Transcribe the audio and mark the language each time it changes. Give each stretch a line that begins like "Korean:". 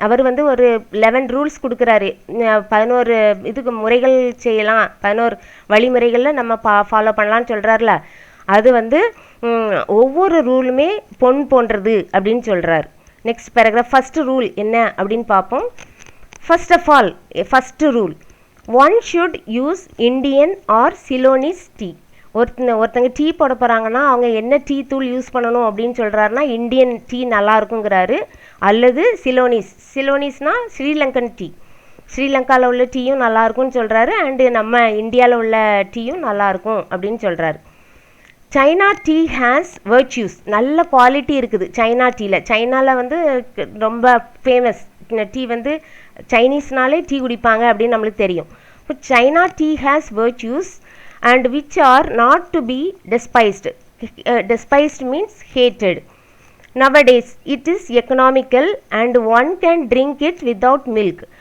Tamil: அவர் வந்து ஒரு 11 ரூல்ஸ் கொடுக்குறாரு. 11 இதுக்கு முறைகள் செய்யலாம், 11 வழிமுறைகளில் நம்ம ஃபாலோ பண்ணலான்னு சொல்கிறாருல. அது வந்து ஒவ்வொரு ரூலுமே பொன் போன்றது அப்படின்னு சொல்கிறார். Next paragraph. ஃபஸ்ட்டு ரூல் என்ன அப்படின்னு பார்ப்போம்.
English: First of all, first rule, one should use Indian or Ceylonese tea.
Tamil: ஒருத்தங்க டீ போட போகிறாங்கன்னா அவங்க என்ன டீ தூள் யூஸ் பண்ணணும் அப்படின்னு சொல்கிறாருன்னா இந்தியன் டீ நல்லா இருக்குங்கிறாரு, அல்லது சிலோனிஸ்னால் ஸ்ரீலங்கன் டீ, ஸ்ரீலங்காவில் உள்ள டீயும் நல்லாயிருக்கும்னு சொல்கிறாரு. அண்டு நம்ம இந்தியாவில் உள்ள டீயும் நல்லாயிருக்கும் அப்படின்னு சொல்கிறாரு.
English: China tea has virtues.
Tamil: நல்ல குவாலிட்டி இருக்குது சைனா டீயில். சைனாவில் வந்து ரொம்ப ஃபேமஸ் டீ வந்து சைனீஸ்னாலே டீ குடிப்பாங்க அப்படின்னு நம்மளுக்கு தெரியும். இப்போ
English: China tea has virtues and which are not to be despised. Despised means hated. nowadays it is economical and one can drink it without milk.